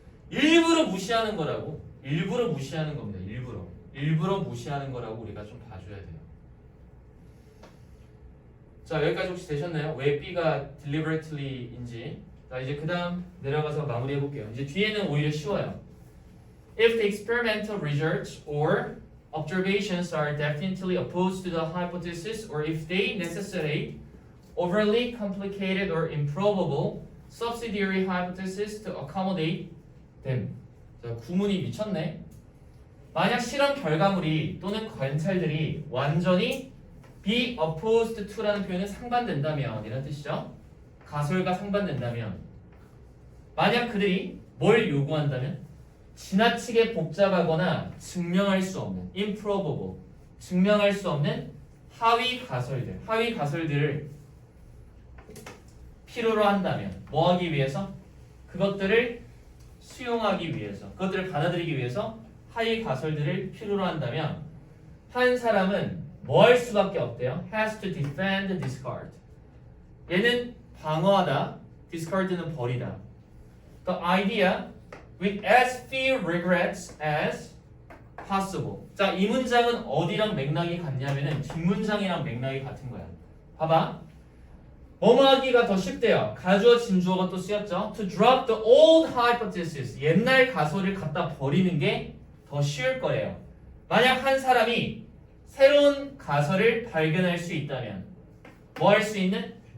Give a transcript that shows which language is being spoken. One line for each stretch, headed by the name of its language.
Korean: 일부러 무시하는 거라고. 일부러 무시하는 겁니다. 일부러 무시하는 거라고 우리가 좀 봐줘야 돼요. 자 여기까지 혹시 되셨나요? 왜 B가 deliberately인지. 자 이제 그 다음 내려가서 마무리 해볼게요. 이제 뒤에는 오히려 쉬워요.
English: If the experimental results or observations are definitely opposed to the hypothesis or if they necessitate overly complicated or improbable subsidiary hypothesis to accommodate them.
Korean: 자, 구문이 미쳤네. 만약 실험 결과물이 또는 관찰들이 완전히 be opposed to라는 표현은 상반된다면 이런 뜻이죠. 가설과 상반된다면 만약 그들이 뭘 요구한다면 지나치게 복잡하거나 증명할 수 없는 improbable 증명할 수 없는 하위 가설들을 필요로 한다면 뭐 하기 위해서? 그것들을 수용하기 위해서 그것들을 받아들이기 위해서 하위 가설들을 필요로 한다면 한 사람은 뭐 할 수밖에 없대요?
English: has to defend, discard.
Korean: 얘는 방어하다, discard는 버리다.
English: The idea with as few regrets as possible.
Korean: 자, 이 문장은 어디랑 맥락이 같냐면은 뒷문장이랑 맥락이 같은 거야. 봐봐. 뭐뭐 하기가 더 쉽대요. 가주어 진주어가 또 쓰였죠.
English: To drop the old hypothesis.
Korean: 옛날 가설을 갖다 버리는 게 더 쉬울 거예요. 만약 한 사람이 새로운 가설을 발견할 수 있다면 뭐 할 수 있는?